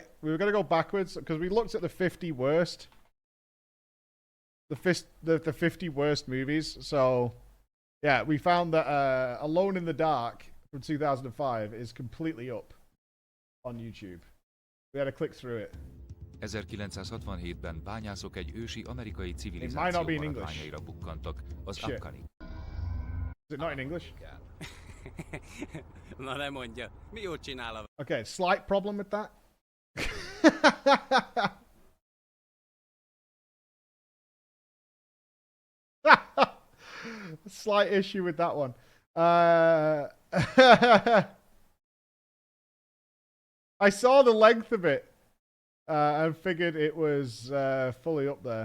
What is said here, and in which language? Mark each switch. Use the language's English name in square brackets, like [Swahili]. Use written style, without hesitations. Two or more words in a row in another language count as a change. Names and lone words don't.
[English] We were going to go backwards because we looked at the 50 worst. The 50 worst movies. So, yeah, we found that Alone in the Dark from 2005 is completely up on YouTube. We had to click through it. [Hungarian] 1967-ben bányászok egy ősi amerikai civilizáció maradványaira bukkantak, az Afghani. [English] Is it not in English? [Hungarian] Na ne mondja, mi jót csinál? [English] Okay, slight problem with that. Slight issue with that one. I saw the length of it and figured it was fully up there.